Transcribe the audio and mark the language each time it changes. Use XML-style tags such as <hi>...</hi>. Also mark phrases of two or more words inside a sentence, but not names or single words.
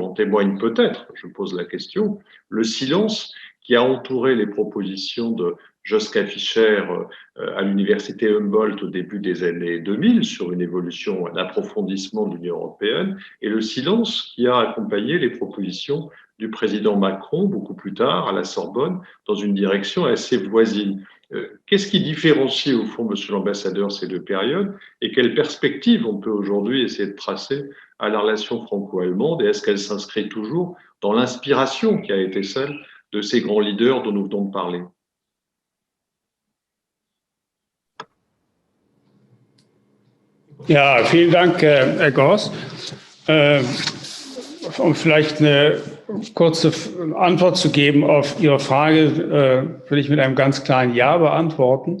<fr>En témoigne peut-être, je pose la question, le silence qui a entouré les propositions de Joschka Fischer à l'université Humboldt au début des années 2000 sur une évolution, un approfondissement de l'Union européenne, et le silence qui a accompagné les propositions du président Macron beaucoup plus tard à la Sorbonne dans une direction assez voisine. Qu'est-ce qui différencie au fond, monsieur l'ambassadeur, ces deux périodes et quelles perspectives on peut aujourd'hui essayer de tracer à la relation franco-allemande et est-ce qu'elle s'inscrit toujours dans l'inspiration qui a été celle de ces grands leaders dont nous venons de parler?</fr> <de>Ja, vielen Dank, Herr Gors. Um vielleicht eine kurze Antwort zu geben auf Ihre Frage, will ich mit einem ganz klaren Ja beantworten.</de>